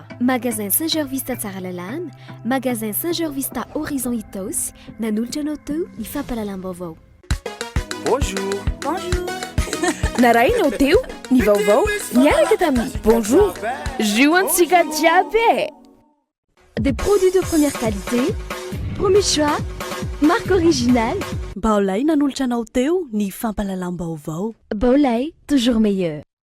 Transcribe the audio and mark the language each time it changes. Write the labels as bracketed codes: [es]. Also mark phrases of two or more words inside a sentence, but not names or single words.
[mg] Magasin Saint-Georges Vista Tsaralalana, Magasin Saint-Georges Vista Horizon Itos, nanulcha noto ni fampahalalam-baovao. [fr] Bonjour. Bonjour. [mg] Narainao teo ny vaovao niaraka tamin'ny bonjour. Joantsika jiaby. [fr] Des produits de première qualité, premier choix, marque originale. [mg] Baolay nanolotra anao teo ny fampahalalam-baovao. Baolay, [fr] toujours meilleur.